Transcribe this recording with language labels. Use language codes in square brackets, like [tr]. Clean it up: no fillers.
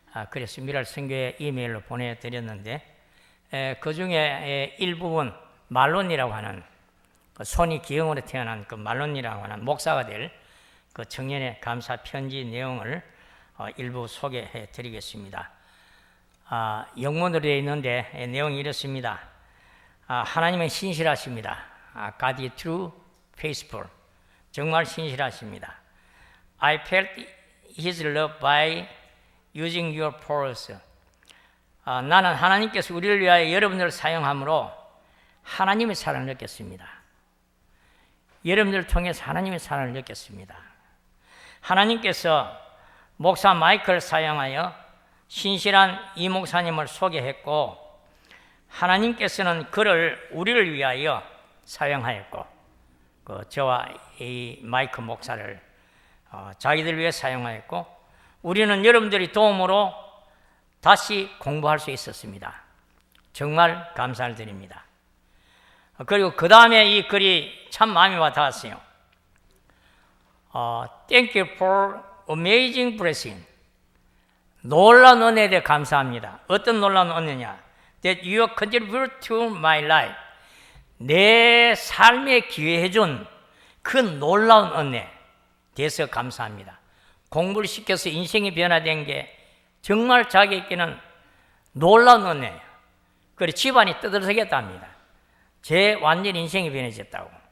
[ko] 그래서 미랄 선교회 이메일로 보내드렸는데 그 중에 일부분 말론이라고 하는 손이 기형으로 태어난 그 말론이라고 하는 목사가 될 그 청년의 감사 편지 내용을 일부 소개해 드리겠습니다. 영문으로 되어 있는데 내용이 이렇습니다. 하나님은 신실하십니다. [en] God is true, faithful. [ko] 정말 신실하십니다. [en] I felt His love by using your powers. [ko] 나는 하나님께서 우리를 위하여 여러분들을 사용함으로 하나님의 사랑을 느꼈습니다. 여러분들을 통해서 하나님의 사랑을 느꼈습니다. 하나님께서 목사 마이클을 사용하여 신실한 이 목사님을 소개했고 하나님께서는 그를 우리를 위하여 사용하였고 저와 이 마이크 목사를 자기들 위해 사용하였고 우리는 여러분들의 도움으로 다시 공부할 수 있었습니다. 정말 감사를 드립니다. 그리고 그 다음에 이 글이 참 마음이 와닿았어요. [en] Thank you for amazing blessing. [ko] 놀라운 은혜에 대해 감사합니다. 어떤 놀라운 은혜냐? [en] That you contribute to my life. [ko] 내 삶에 기여해준 그 놀라운 은혜에 대해서 감사합니다. 공부를 시켜서 인생이 변화된 게 정말 자기에게는 놀라운 은혜예요. 그리고 집안이 떠들썩했답니다. 제 완전 인생이 변해졌다고.